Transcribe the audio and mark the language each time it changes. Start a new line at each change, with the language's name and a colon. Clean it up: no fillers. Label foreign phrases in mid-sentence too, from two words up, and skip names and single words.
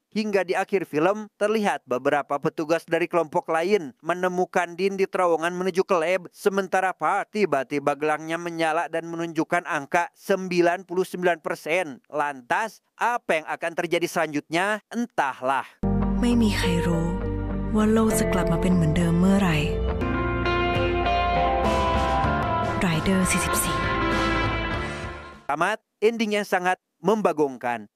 Indonesian: Hingga di akhir film, terlihat beberapa petugas dari kelompok lain menemukan Din di terowongan menuju ke lab. Sementara Park tiba-tiba gelangnya menyala dan menunjukkan angka 99%. Lantas, apa yang akan terjadi selanjutnya? Entahlah.
Thai: ไม่มีใครรู้ว่าโลกจะกลับมาเป็นเหมือนเดิมเมื่อไหร่ Rider 44
Indonesian: Tamat, ending yang sangat membagongkan.